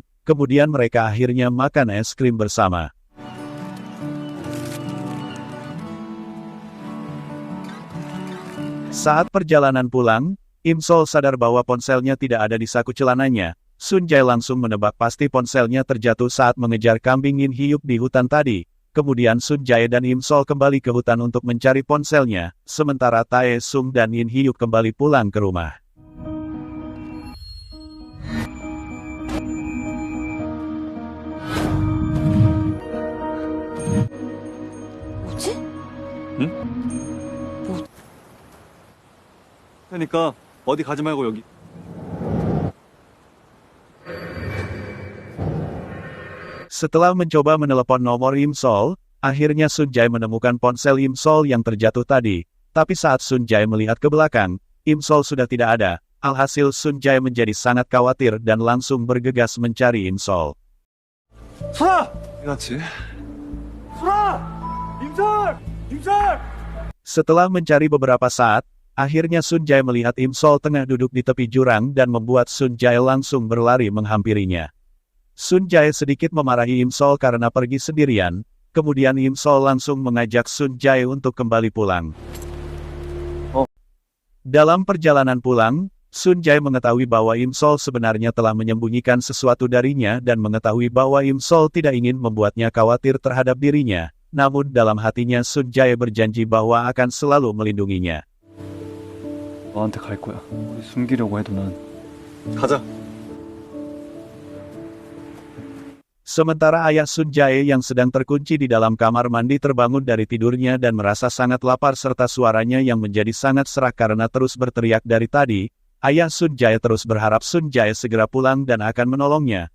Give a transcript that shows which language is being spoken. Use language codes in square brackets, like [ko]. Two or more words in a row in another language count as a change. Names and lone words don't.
[id] Kemudian mereka akhirnya makan es krim bersama. Saat perjalanan pulang, Im Sol sadar bahwa ponselnya tidak ada di saku celananya. Sun Jae langsung menebak pasti ponselnya terjatuh saat mengejar kambing In Hyuk di hutan tadi. Kemudian Sun Jae dan Im Sol kembali ke hutan untuk mencari ponselnya, sementara Taesung dan In Hyuk kembali pulang ke rumah. [ko] 뭐지? 그러니까 어디 가지 말고 여기. [id] Setelah mencoba menelepon nomor Im Sol, akhirnya Sun Jae menemukan ponsel Im Sol yang terjatuh tadi. Tapi saat Sun Jae melihat ke belakang, Im Sol sudah tidak ada. Alhasil Sun Jae menjadi sangat khawatir dan langsung bergegas mencari Im Sol. [ko] 소라! 어디갔지? 소라! 임설! 임설! [id] Setelah mencari beberapa saat, akhirnya Sun Jae melihat Im Sol tengah duduk di tepi jurang dan membuat Sun Jae langsung berlari menghampirinya. Sun Jae sedikit memarahi Im Sol karena pergi sendirian, kemudian Im Sol langsung mengajak Sun Jae untuk kembali pulang. Dalam perjalanan pulang, Sun Jae mengetahui bahwa Im Sol sebenarnya telah menyembunyikan sesuatu darinya dan mengetahui bahwa Im Sol tidak ingin membuatnya khawatir terhadap dirinya, namun dalam hatinya Sun Jae berjanji bahwa akan selalu melindunginya. [ko] 너한테 갈 거야. 우리 숨기려고 해도 난. 가자. [id] Sementara ayah Sun Jae yang sedang terkunci di dalam kamar mandi terbangun dari tidurnya dan merasa sangat lapar serta suaranya yang menjadi sangat serak karena terus berteriak dari tadi, ayah Sun Jae terus berharap Sun Jae segera pulang dan akan menolongnya.